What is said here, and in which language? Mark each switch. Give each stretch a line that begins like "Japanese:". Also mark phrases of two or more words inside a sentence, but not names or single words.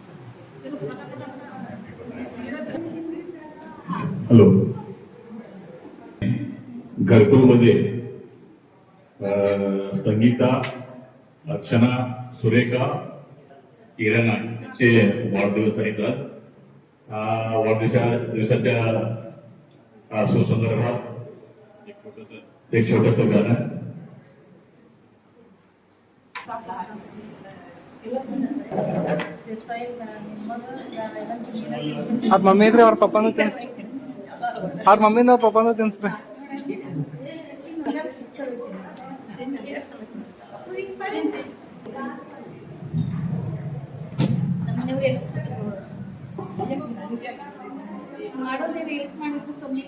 Marathi: हॅलो, घरकुलमध्ये संगीता, अर्चना, सुरेखा, किरणा यांचे वाढदिवस आहेत आज. वाढदिवसाच्या सुसंदर्भात एक छोटंसं गाणं.
Kannada: ಅವ್ರ ಮಮ್ಮಿ ಇದ್ರೆ ಅವ್ರ ಪಪ್ಪನೂ ತಿನ್ಸ್. ಅವ್ರ ಮಮ್ಮಿಂದ ಅವ್ರ ಪಪ್ಪನೂ ತಿನ್ಸ್ರಿ. ಮಾಡೋದೇ ಎಷ್ಟು ಮಾಡಿದ್ರು ಕಮ್ಮಿ.